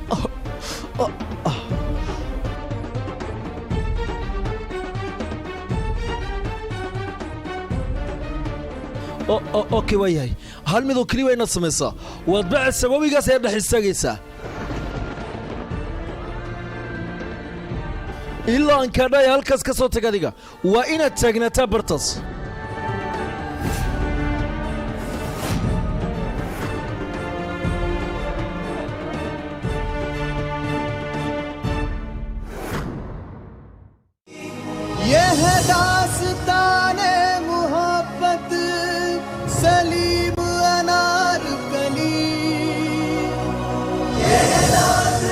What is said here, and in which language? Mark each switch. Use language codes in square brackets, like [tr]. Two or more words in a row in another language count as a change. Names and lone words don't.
[so] okay waa yahay hal midoo keliya waa inaad samaysaa waad bacaysaa webigaas ayaad dhex istaagaysaa ilaa aan kaadhaya halkaas ka soo tag adiga waa inaad taagnaataa bartaas [hi] ये है दास्ताने मोहब्बत सलीम अनारकली ये है